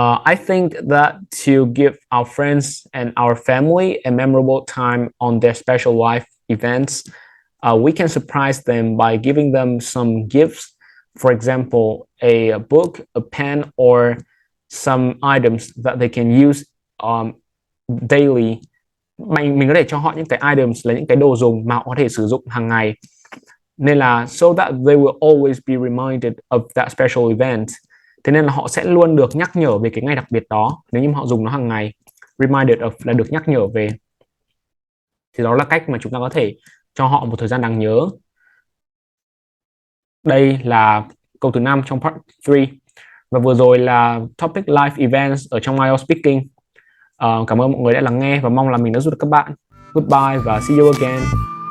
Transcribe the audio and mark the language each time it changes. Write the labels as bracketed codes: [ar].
[en] I think that to give our friends and our family a memorable time on their special life events, we can surprise them by giving them some gifts. For example, a book, a pen, or some items that they can use daily. [vi] Mình có thể cho họ những cái items, là những cái đồ dùng mà họ có thể sử dụng hàng ngày. Nên là [en] so that they will always be reminded of that special event. [vi] Thế nên là họ sẽ luôn được nhắc nhở về cái ngày đặc biệt đó nếu như họ dùng nó hàng ngày. [en] Reminded of [vi] là được nhắc nhở về. Thì đó là cách mà chúng ta có thể cho họ một thời gian đáng nhớ. Đây là câu thứ 5 trong part 3. Và vừa rồi là topic live events ở trong IELTS Speaking. Cảm ơn mọi người đã lắng nghe và mong là mình đã giúp được các bạn. [en] Goodbye [vi] và [en] see you again.